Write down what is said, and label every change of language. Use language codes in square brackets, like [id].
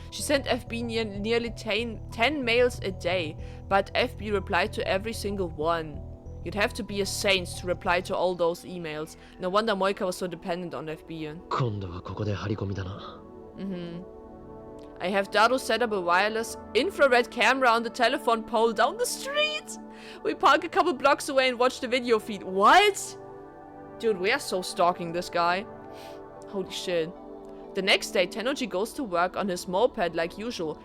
[en] She sent FB nearly 10 mails a day, but FB replied to every single one. You'd have to be a saint to reply to all those emails. No wonder Moika was so dependent on FB. [ja] 今度はここで張り込みだな。 [en] I have Dado set up a wireless infrared camera on the telephone pole down the street. We park a couple blocks away and watch the video feed. What? Dude, we are so stalking this guy. Holy shit. The next day, Tennoji goes to work on his moped like usual.